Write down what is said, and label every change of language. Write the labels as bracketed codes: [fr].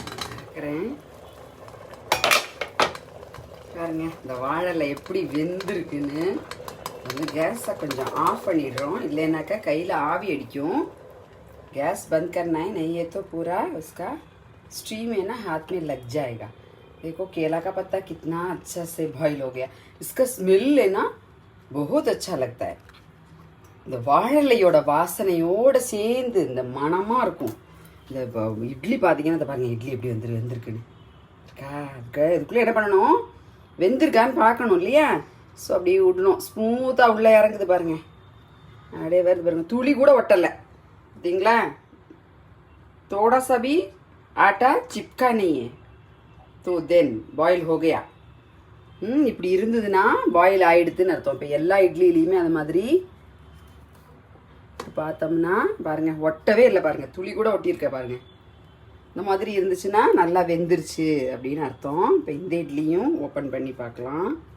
[ta] பார்க்குறேன் பாருங்க இந்த வாழை எப்படி வெந்திருக்குன்னு. வந்து கேஸை கொஞ்சம் ஆஃப் பண்ணிடுறோம், இல்லைனாக்கா கையில் ஆவி அடிக்கும். [hi] गैस बंद करना है, नहीं है तो पूरा उसका स्टीम है ना हाथ में लग जाएगा. देखो केला का पत्ता कितना अच्छा से बॉईल हो गया. इसका स्मेल है ना बहुत अच्छा लगता है. [ta] இந்த வாழலையோட வாசனையோடு சேர்ந்து இந்த மணமாக இருக்கும். இந்த இட்லி பார்த்தீங்கன்னா இந்த பாருங்கள் இட்லி எப்படி வெந்திருக்குன்னு இருக்கா. இதுக்குள்ளே என்ன பண்ணணும், வெந்திருக்கான்னு பார்க்கணும் இல்லையா. ஸோ அப்படியே விடணும், ஸ்மூத்தாக உள்ளே இறங்குது பாருங்கள், அப்படியே வருது பாருங்கள், துளி கூட ஒட்டலை பார்த்தீங்களா. [hi] थोड़ा सा भी आटा चिपका नहीं है तो देन बॉयल हो गया. [ta] இப்படி இருந்ததுன்னா பாயில் ஆகிடுதுன்னு அர்த்தம். இப்போ எல்லா இட்லிலையுமே அது மாதிரி பார்த்தோம்னா பாருங்கள் ஒட்டவே இல்லை பாருங்கள், துளி கூட ஒட்டியிருக்க பாருங்கள். இந்த மாதிரி இருந்துச்சுன்னா நல்லா வெந்துருச்சு அப்படின்னு அர்த்தம். இப்போ இந்த இட்லியும் ஓப்பன் பண்ணி பார்க்கலாம்.